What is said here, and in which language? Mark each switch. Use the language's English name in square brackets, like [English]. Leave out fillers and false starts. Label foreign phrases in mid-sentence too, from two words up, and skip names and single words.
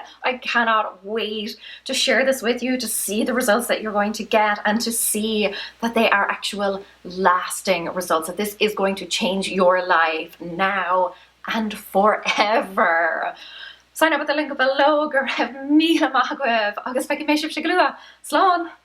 [English] I cannot wait to share this with you, to see the results that you're going to get and to see that they are actual lasting results, that this is going to change your life now and forever. Sign up at the link below. [Irish] Gur raibh míle maith agaibh agus feici mé sibh sé glua. Slán!